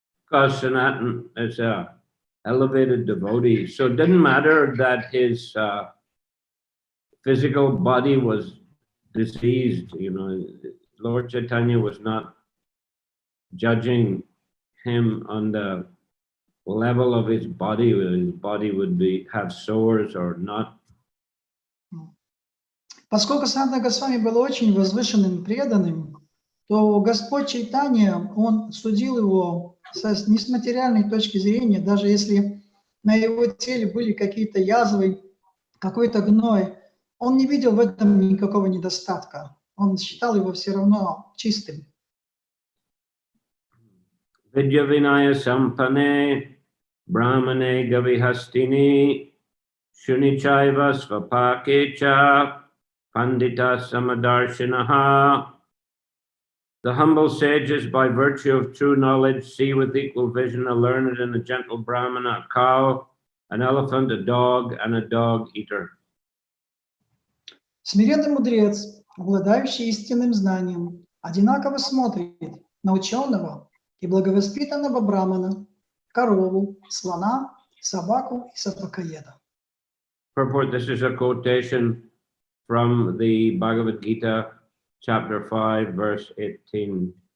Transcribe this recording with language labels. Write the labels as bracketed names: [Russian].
[English] Because Sanatana is an elevated devotee, so it didn't matter that his physical body was diseased. You know, Lord Chaitanya was not judging him on the level of his body, whether his body would have sores or not. [Russian] Поскольку Санатана Госвами был очень возвышенным, преданным, то Господь Чайтанья, он судил его не с материальной точки зрения, даже если на его теле были какие-то язвы, какой-то гной, он не видел в этом никакого недостатка. Он считал его все равно чистым. [Sanskrit] Vidya Vinaya Sampane Brahmane Gavihastini Shunichaiva Svapakecha Pandita Samadarshinaha. [English] The humble sages, by virtue of true knowledge, see with equal vision a learned and a gentle Brahmana, a cow, an elephant, a dog, and a dog eater. [Russian] Смиренный мудрец, обладающий истинным знанием, одинаково смотрит на ученого и благовоспитанного брамана, корову, слона, собаку и собакоеда. [English] Purport, this is a quotation from the Bhagavad Gita, chapter 5, verse 18.